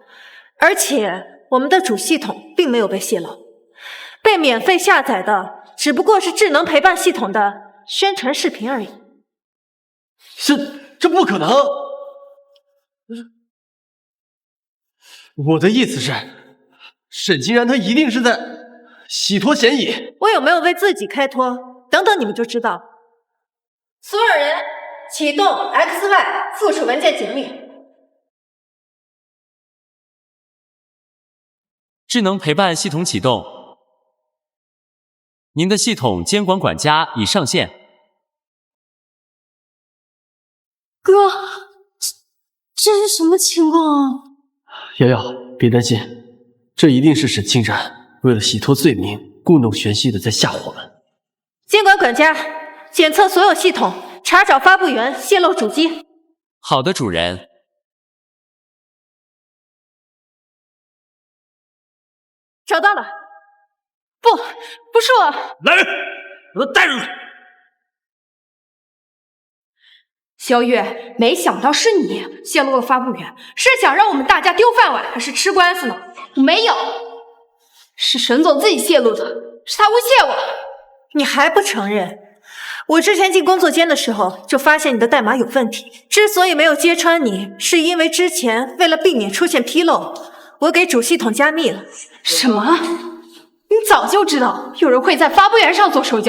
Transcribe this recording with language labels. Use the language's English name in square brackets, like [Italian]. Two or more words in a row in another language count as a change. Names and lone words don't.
[Chinese] 而且我们的主系統並沒有被泄露，被免費下載的只不過是智能陪伴系統的宣傳視頻而已。這不可能！我的意思是，沈清然他一定是在洗脫嫌疑。我有沒有為自己開脫？等等你們就知道。所有人啟動 XY 附屬文件解密。智能陪伴系統啟動，您的系統監管管家已上線。哥，這是什麼情況啊？瑤瑤，別擔心，這一定是沈清然為了洗脫罪名，故弄玄虛的在嚇我們。監管管家，檢測所有系統，查找發布源，洩露主機。好的，主人。找到了。不是我。来人，把他带出去。萧月，没想到是你泄露了发布源，是想讓我們大家丟飯碗，還是吃官司呢？沒有，是沈總自己泄露的，是他誣陷我。你還不承認？我之前進工作間的時候就發現你的代碼有問題，之所以沒有揭穿你，是因為之前為了避免出現紕漏，我給主系統加密了。什麼？你早就知道有人會在發布源上做手腳。